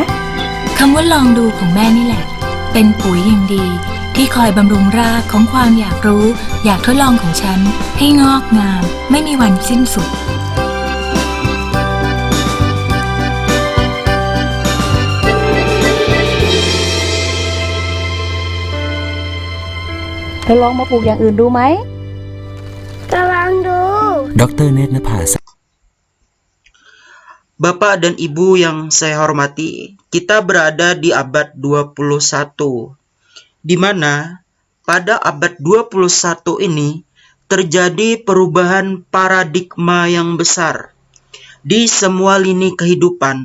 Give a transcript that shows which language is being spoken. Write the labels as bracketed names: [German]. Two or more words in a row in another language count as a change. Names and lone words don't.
[Thai] คำว่าลองดูของแม่นี่แหละ เป็นปุ๋ยอย่างดีที่คอยบำรุงรากของความอยากรู้ อยากทดลองของฉันให้งอกงาม ไม่มีวันสิ้นสุด เราลองมาปลูกอย่างอื่นดูไหม จะลองดู [Indonesian] Dr. Ned Napa. Bapak dan Ibu yang saya hormati, kita berada di abad 21, di mana pada abad 21 ini terjadi perubahan paradigma yang besar di semua lini kehidupan.